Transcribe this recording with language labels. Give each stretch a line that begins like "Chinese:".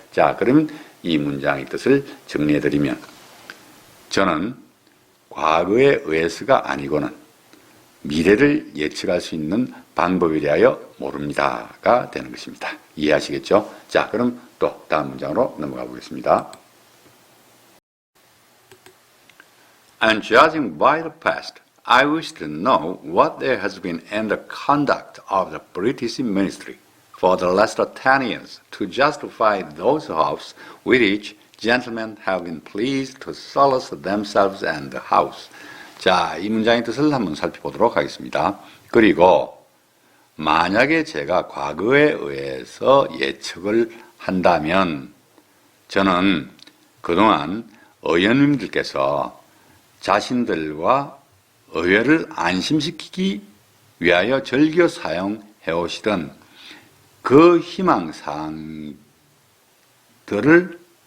Korean: 자, 그러면 이 문장의 뜻을 정리해드리면 저는 과거에 의해서가 아니고는 미래를 예측할 수 있는 방법에 대하여 모릅니다가 되는 것입니다. 이해하시겠죠? 자, 그럼 또 다음 문장으로 넘어가 보겠습니다.
English: And judging by the past, I wish to know what there has been in the conduct of the British ministry for the last 10 years to justify those hopes with which gentlemen have been pleased to solace themselves and the house.
Korean: 자, 이 문장의 뜻을 한번 살펴보도록 하겠습니다. 그리고 만약에 제가 과거에 의해서 예측을 한다면 저는 그동안 의원님들께서 자신들과 의회를 안심시키기 위하여 즐겨 사용해 오시던 그 희망사항들을